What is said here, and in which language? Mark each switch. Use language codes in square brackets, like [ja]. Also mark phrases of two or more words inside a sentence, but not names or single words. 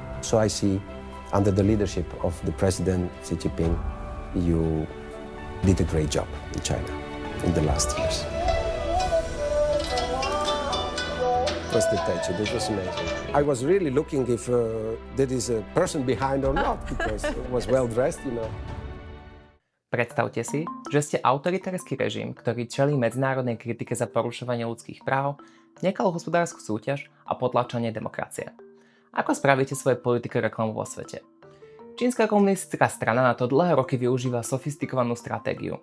[en] So I see, under the leadership of the President Xi Jinping, you did a great job in China in the last years. Was the tension? It was amazing. I was really looking if there is a person behind or not, because it was well dressed, you know. [sk] Predstavte si, že ste autoritársky režim, ktorý čelí medzinárodnej kritike za porušovanie ľudských práv, nekalú hospodársku súťaž a potlačanie demokracie. Ako spravíte svoje politike reklamu vo svete? Čínska komunistická strana na to dlhé roky využíva sofistikovanú stratégiu.